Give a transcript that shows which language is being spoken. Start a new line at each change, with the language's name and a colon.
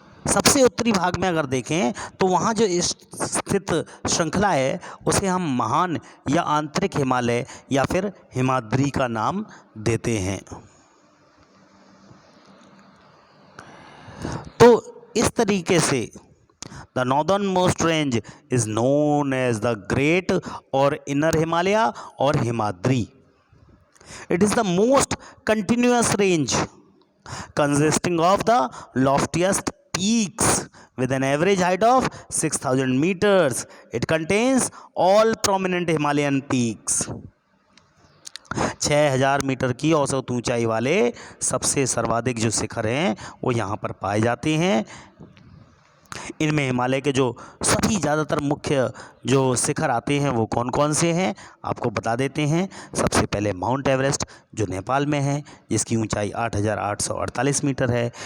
Hindi: सबसे उत्तरी भाग में अगर देखें तो वहाँ जो स्थित श्रृंखला है उसे हम महान या आंतरिक हिमालय या फिर हिमाद्री का नाम देते हैं। तो इस तरीके से
English: The northern most range is known as the great or inner Himalaya or Himadri. It is the most continuous range consisting of the loftiest peaks with an average height of 6000 meters. It contains all prominent Himalayan peaks.
Hindi: 6000 metre की औसत ऊंचाई वाले सबसे सर्वाधिक जो शिखर हैं वो यहाँ पर पाए जाते हैं। इनमें हिमालय के जो सभी ज़्यादातर मुख्य जो शिखर आते हैं वो कौन कौन से हैं आपको बता देते हैं। सबसे पहले माउंट एवरेस्ट जो नेपाल में है, जिसकी ऊंचाई 8848 मीटर है।